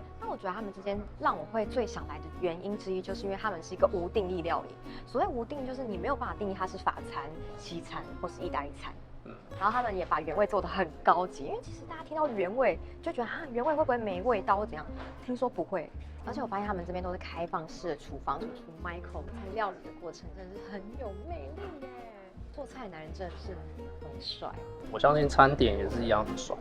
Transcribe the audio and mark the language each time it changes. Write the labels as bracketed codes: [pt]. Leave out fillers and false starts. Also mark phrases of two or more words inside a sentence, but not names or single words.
[zh] 那我覺得他們之間讓我會最想來的原因之一，就是因為他們是一個無定義料理。所謂無定義，就是你没有辦法定義它是法餐、西餐或是意大利餐。然後他們也把原味做得很高級，因為其實大家聽到原味就覺得原味會不會沒味道或怎樣？聽說不會，而且我發現他們這邊都是開放式的廚房，就出 Michael 在料理的過程真的是很有魅力耶。做菜的男人真的是很帥。我相信餐點也是一樣很帥。